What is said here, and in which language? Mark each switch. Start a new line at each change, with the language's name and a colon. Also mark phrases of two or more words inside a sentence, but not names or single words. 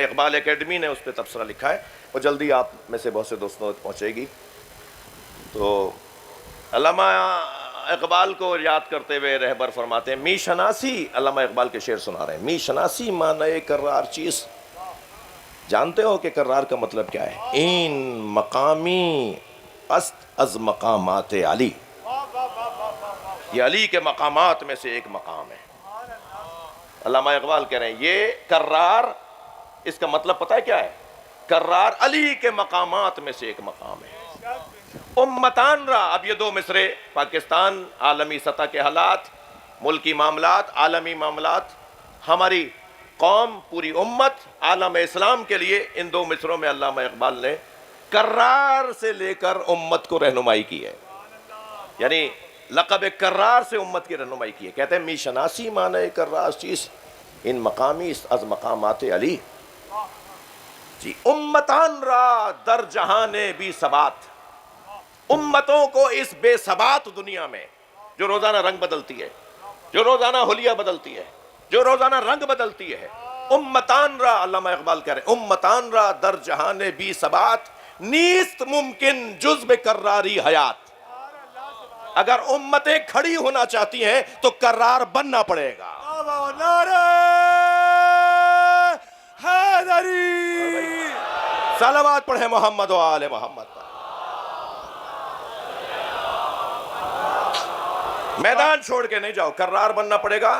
Urdu: اقبال اکیڈمی نے اس پہ تبصرہ لکھا ہے، وہ جلدی آپ میں سے بہت سے دوستوں تک پہنچے گی. تو علامہ اقبال کو یاد کرتے ہوئے رہبر فرماتے ہیں،
Persian: می شناسی،
Urdu: علامہ اقبال کے شعر سنا رہے ہیں،
Persian: می شناسی معنی کرار چیز.
Urdu: جانتے ہو کہ کرار کا مطلب کیا ہے؟
Persian: این مقامی است از مقامات علی.
Urdu: یہ علی کے مقامات میں سے ایک مقام ہے. علامہ اقبال کہہ رہے ہیں یہ کرار، اس کا مطلب پتہ ہے کیا ہے؟ کرار علی کے مقامات میں سے ایک مقام ہے.
Persian: امتان را،
Urdu: اب یہ 2 مصرے پاکستان، عالمی سطح کے حالات، ملکی معاملات، عالمی معاملات، ہماری قوم، پوری امت، عالم اسلام کے لیے ان 2 مصروں میں علامہ اقبال نے کرار سے لے کر امت کو رہنمائی کی ہے. یعنی لقب کرار سے امت کی رہنمائی کی ہے. کہتے ہیں
Persian: می شناسی معنی کرار چیز ان مقامی از مقامات علی. جی امتان را در جہان بی ثبات،
Urdu: امتوں کو اس بے ثبات دنیا میں جو روزانہ رنگ بدلتی ہے، جو روزانہ حلیہ بدلتی ہے، جو روزانہ رنگ بدلتی ہے،
Persian: امتان را،
Urdu: علامہ اقبال کہہ رہے ہیں
Persian: امتان را در جہان بی ثبات نیست ممکن جز بکراری حیات.
Urdu: اگر امتیں کھڑی ہونا چاہتی ہیں تو کرار بننا پڑے گا. نعرہ حیدری. صلوات پڑھیں محمد و آل محمد. میدان چھوڑ کے نہیں جاؤ، کرار بننا پڑے گا.